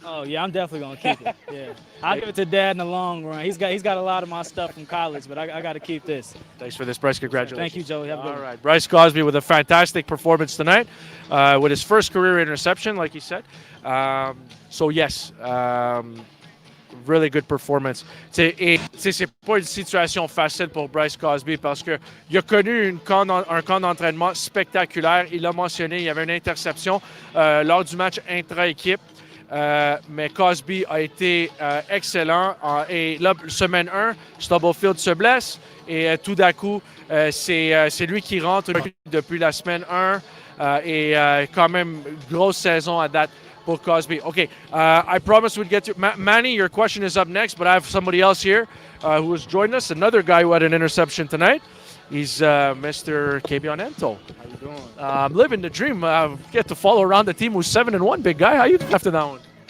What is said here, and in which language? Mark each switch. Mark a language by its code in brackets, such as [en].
[en] Oh, yeah, I'm definitely going to keep it. Yeah. I'll give it to Dad in the long run. He's got a lot of my stuff from college, but I got to keep this. Thanks for this, Bryce. Congratulations. Thank you, Joey. Have a good one. All right. Bryce Cosby with a fantastic performance tonight with his first career interception, like he said. Yes, really good performance. [fr] Et c'est pas une situation facile pour Bryce Cosby parce que il a connu un camp d'entraînement spectaculaire. Il l'a mentionné, il y avait une interception lors du match intra-équipe. Mais Cosby a été excellent. Et là, semaine 1, Stubblefield se blesse. Et tout d'un coup, c'est lui qui rentre depuis la semaine 1. Et quand même, grosse saison à date pour Cosby. [en] Okay, I promised we'd get to Manny. Your question is up next, but I have somebody else here who has joined us. Another guy who had an interception tonight. He's Mr. Kabion Ento. How you doing? I'm living the dream. Get to follow around the team who's 7-1, big guy. How you after that one?